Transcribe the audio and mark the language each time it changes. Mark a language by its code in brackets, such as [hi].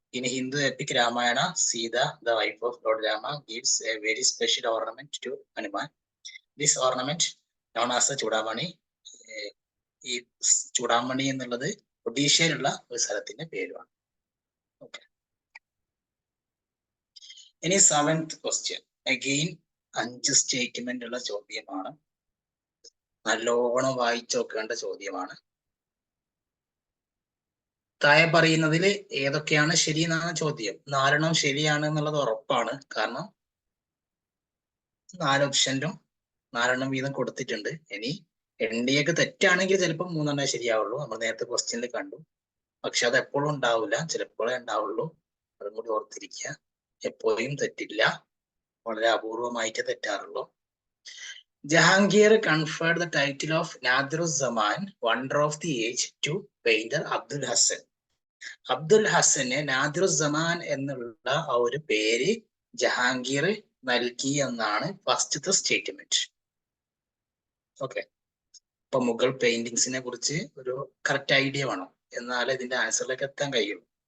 [en] In Hindu epic Ramayana, Sita, the wife of Lord Rama, gives a very special ornament to Hanuman. This ornament, known as the Chudamani, [ml] ഈ ചൂടാമണി എന്നുള്ളത് ഒഡീഷയിലുള്ള ഒരു സ്ഥലത്തിന്റെ പേരുമാണ്. Okay, ഇനി 7th question. Again 5 statement ഉള്ള ചോദ്യമാണ്. നല്ലോണം വായിച്ചു നോക്കേണ്ട ചോദ്യമാണ്. താഴെ പറയുന്നതിൽ ഏതൊക്കെയാണ് ശരി എന്നാണ് ചോദ്യം. 4 ശരിയാണ് എന്നുള്ളത് ഉറപ്പാണ്. കാരണം 4 ഓപ്ഷനിലും 4 വീതം കൊടുത്തിട്ടുണ്ട്. ഇനി എൻഡിഎക്ക് തെറ്റാണെങ്കിൽ ചിലപ്പോൾ 3 ശരിയാവുള്ളൂ. നമ്മൾ നേരത്തെ ക്വസ്റ്റ്യനിൽ കണ്ടു. പക്ഷെ അത് എപ്പോഴും ഉണ്ടാവില്ല, ചിലപ്പോഴേ ഉണ്ടാവുള്ളൂ. അതും കൂടി ഓർത്തിരിക്കുക. എപ്പോഴും തെറ്റില്ല, വളരെ അപൂർവമായിട്ട് തെറ്റാറുള്ളൂ. [en] Jahangir conferred the title of Nadruzzman, Wonder of the Age, to painter Abdul Hasan. [ml] Abdul Hasan നാദിറുസ്സമാൻ എന്നുള്ള ആ ഒരു പേര് ജഹാംഗീർ നൽകി എന്നാണ് ഫസ്റ്റത്തെ സ്റ്റേറ്റ്മെന്റ്. ഓക്കെ, ഇപ്പൊ മുഗൾ പെയിന്റിങ്സിനെ കുറിച്ച് ഒരു കറക്റ്റ് ഐഡിയ വേണം, എന്നാലേ ഇതിന്റെ ആൻസറിലേക്ക് എത്താൻ കഴിയുള്ളൂ.